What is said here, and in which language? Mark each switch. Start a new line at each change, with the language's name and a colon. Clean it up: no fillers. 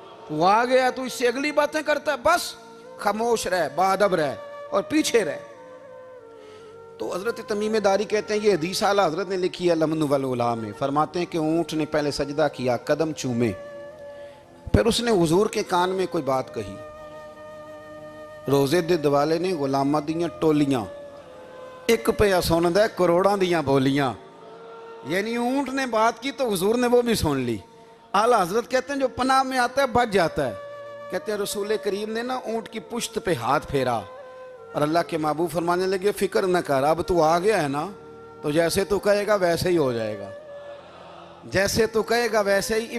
Urdu: وہ آ گیا تو اس سے اگلی باتیں کرتا ہے، بس خاموش رہ، باادب رہ اور پیچھے رہ. تو حضرت تمیم داری کہتے ہیں یہ حدیث اعلیٰ حضرت نے لکھی ہے الامن والعلا میں. فرماتے ہیں کہ اونٹ نے پہلے سجدہ کیا، قدم چومے، پھر اس نے حضور کے کان میں کوئی بات کہی.
Punjabi: روزے دے دوالے نے غلامہ دیاں ٹولیاں، ایک پہ سن دے کروڑاں دیاں بولیاں.
Urdu: یعنی اونٹ نے بات کی تو حضور نے وہ بھی سن لی. اعلیٰ حضرت کہتے ہیں جو پناہ میں آتا ہے بچ جاتا ہے. کہتے ہیں رسول کریم نے نا اونٹ کی پشت پہ ہاتھ پھیرا اور اللہ کے محبوب فرمانے لگے فکر نہ کر، اب تو آ گیا ہے نا تو جیسے تو کہے گا ویسے ہی ہو جائے گا، جیسے تو کہے گا ویسے ہی.